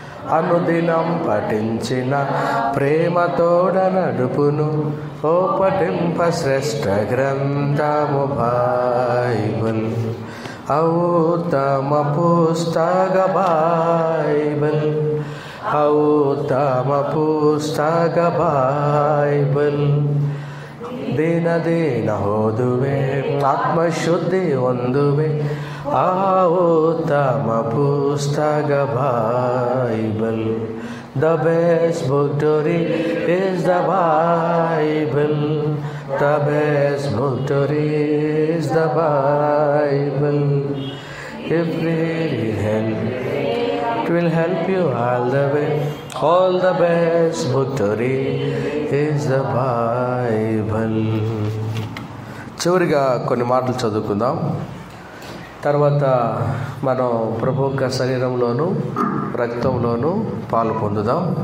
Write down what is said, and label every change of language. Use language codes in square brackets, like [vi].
[te] అనుదినం పఠించిన ప్రేమతోడ నడుపును, ఓ పఠింప శ్రేష్ఠ గ్రంథము బైబిల్. ఔత్తమ పుస్తక బైబిల్, ఔత్తమ పుస్తక ಬೈಬಲ್. [kn] ದಿನ ದಿನ ಓದುವೆ, ಆತ್ಮಶುದ್ಧಿ ಹೊಂದುವೆ, ಆ ಉತ್ತಮ ಪುಸ್ತಕ Bible. [en] The best book to read is the Bible. The best book to read is the Bible. If read it will help you all the way. All the best book to read is the Bible. [te] చివరిగా కొన్ని మాటలు చదువుకుందాం. తర్వాత మనం ప్రభు యొక్క శరీరంలోను రక్తంలోను పాలు పొందుదాం.